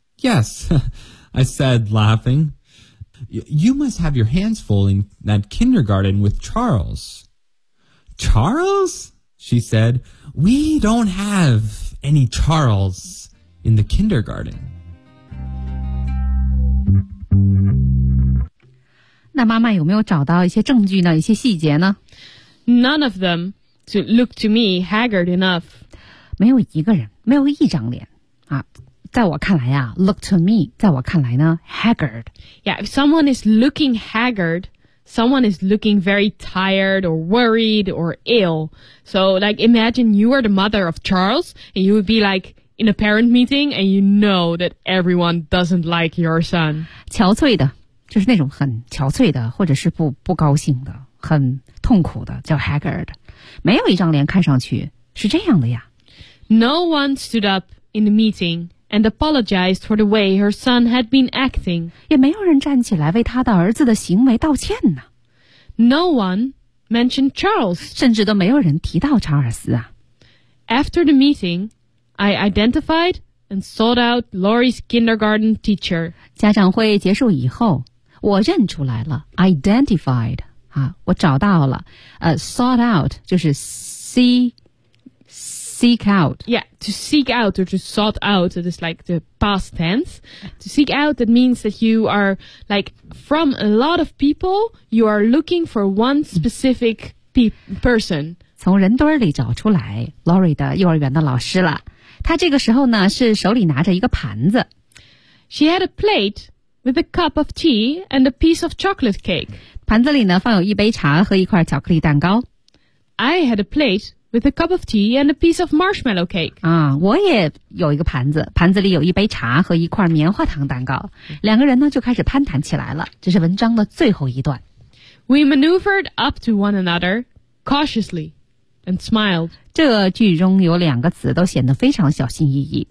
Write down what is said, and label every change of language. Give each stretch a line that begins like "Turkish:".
English: Yes, I said, laughing. You must have your hands full in that kindergarten with Charles. Charles? She said. We don't have any Charles in the kindergarten.
Chinese: 那妈妈有没有找到一些证据呢？一些细节呢？
English: None of them to look to me haggard enough.
Chinese: 没有一个人，没有一张脸啊。在我看来啊
English: look to me,
Chinese: 在我看来呢 haggard.
English: Yeah, if someone is looking haggard, someone is looking very tired or worried or ill. So like imagine you are the mother of Charles and you would be like in a parent meeting and you know that everyone doesn't like your son.
Chinese: 憔悴的就是那种很憔悴的或者是 不高兴的很痛苦的叫 haggard. 没有一张脸看上去是这样的呀。
English: No one stood up in the meeting. And apologized for the way her son had been acting.
Chinese: 也没有人站起来为他的儿子的行为道歉呢。
English: No one mentioned Charles.
Chinese: 甚至都没有人提到查尔斯啊。
English: After the meeting, I identified and sought out Lori's kindergarten teacher.
Chinese: 家长会结束以后，我认出来了 ，identified 啊，我找到了，sought out 就是 seek out.
English: Yeah, to seek out or to sought out, it is like the past tense. To seek out, that means that you are like from a lot of people, you are looking for one specific person.
Chinese: 从人堆里找出来 Lori 的幼儿园的老师了。她这个时候呢是手里拿着一个盘子。
English: She had a plate with a cup of tea and a piece of chocolate cake.
Chinese: 盘子里呢放有一杯茶和一块巧克力蛋糕。
English: I had a plate. With a cup of tea and a piece of marshmallow cake.
Chinese: 啊，我也有一个盘子，盘子里有一杯茶和一块棉花糖蛋糕。两个人呢就开始攀谈起来了。这是文章的最后一段。
English: We maneuvered up to one another cautiously and smiled.
Chinese: 这句中有两个词都显得非常小心翼翼。